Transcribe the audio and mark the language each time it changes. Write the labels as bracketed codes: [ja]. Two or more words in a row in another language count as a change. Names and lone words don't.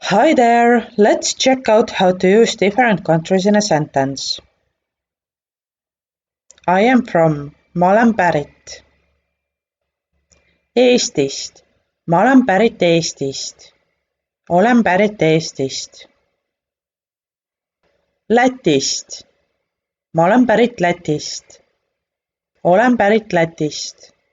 [en] Hi there, let's check out how to use different countries in a sentence. I am from, [et] ma olen pärit. Eestist, ma olen pärit Eestist. Olen pärit Eestist. Lätist, ma olen pärit Lätist. Olen pärit Lätist.